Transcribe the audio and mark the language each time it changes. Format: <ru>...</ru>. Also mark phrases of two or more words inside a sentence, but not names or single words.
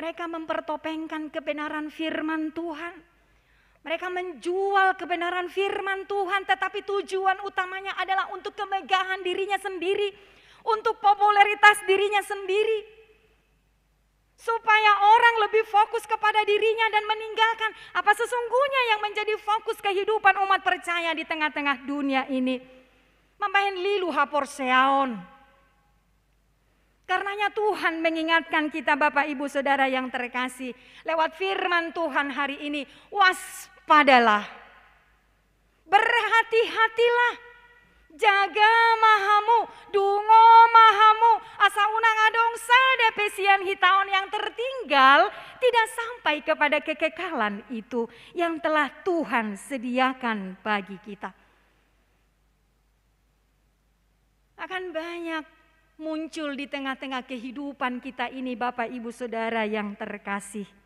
<id>Mereka mempertopengkan kebenaran firman Tuhan. Mereka menjual kebenaran firman Tuhan, tetapi tujuan utamanya adalah untuk kemegahan dirinya sendiri, untuk popularitas dirinya sendiri. Supaya orang lebih fokus kepada dirinya dan meninggalkan apa sesungguhnya yang menjadi fokus kehidupan umat percaya di tengah-tengah dunia ini.</id> <bbc>Mambahen lilu haporseaon.</bbc> <id>Karenanya Tuhan mengingatkan kita Bapak Ibu Saudara yang terkasih. Lewat firman Tuhan hari ini, waspadalah. Berhati-hatilah.</id> <bbc>Jaga mahamu, dungo mahamu, asa unang adong sade pesian hitaon</bbc> <id>yang tertinggal tidak sampai kepada kekekalan itu yang telah Tuhan sediakan bagi kita. Akan banyak muncul di tengah-tengah kehidupan kita ini Bapak Ibu Saudara yang terkasih.</id>